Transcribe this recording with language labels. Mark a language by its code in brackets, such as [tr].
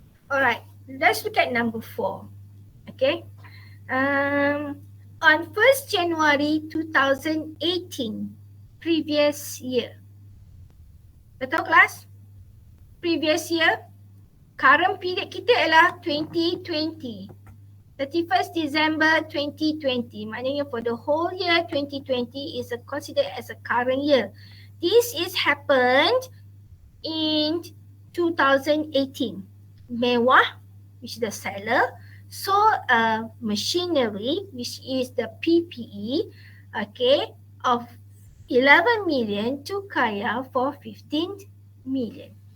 [en] Alright, let's look at number 4. Okay. On 1st January 2018, previous year. [ms] Betul kelas? [en] Previous year. Current period [ms] kita adalah 2020. [en] 31st December 2020. Maknanya for the whole year 2020 is considered as a current year. This is happened in 2018. Mewah, which is the seller, sold a machinery, which is the PPE, okay, of 11 million to Kaya for 15 million.